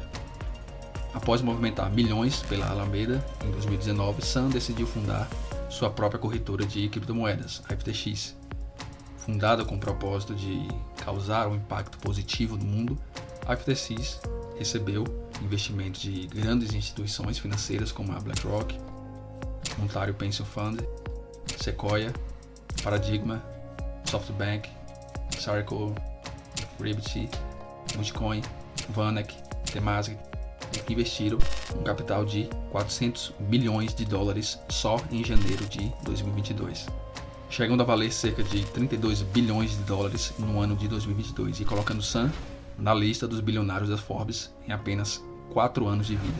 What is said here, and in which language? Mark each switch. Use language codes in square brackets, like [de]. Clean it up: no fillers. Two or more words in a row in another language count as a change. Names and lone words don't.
[pt] Após movimentar milhões pela Alameda, em 2019, Sam decidiu fundar sua própria corretora de criptomoedas, a FTX. Fundada com o propósito de causar um impacto positivo no mundo, a FTX recebeu investimentos de grandes instituições financeiras como a BlackRock, Ontario Pension Fund, Sequoia, Paradigma, SoftBank, Circle, Ribbit, Multicoin, Vanek, Temasek, que investiram um capital de 400 bilhões de dólares só em janeiro de 2022, chegando a valer cerca de 32 bilhões de dólares no ano de 2022 e colocando Sam na lista dos bilionários da Forbes em apenas 4 anos de vida.